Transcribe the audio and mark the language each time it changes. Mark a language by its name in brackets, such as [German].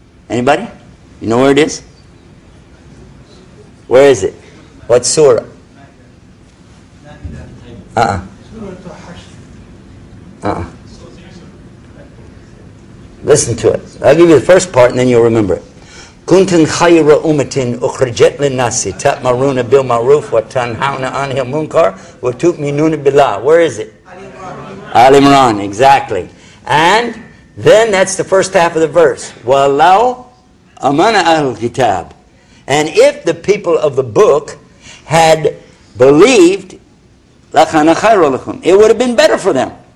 [English] Anybody? You know where it is? Where is it? What surah? Listen to it. I'll give you the first part and then you'll remember it. [Arabic] كنتم خير أمة أخرجت للناس تأمرون بالمعروف وتنهون عن المنكر وتؤمنون بالله. [English] Where is it? Al Imran, exactly. And then that's the first half of the verse. [Arabic] وَاللَّهُ أَمَنَ أَهْلُ الْكِتَابِ. [English] And if the people of the book had believed, [Arabic] لَكَانَ خَيْرًا لَكُمْ, [English] it would have been better for them.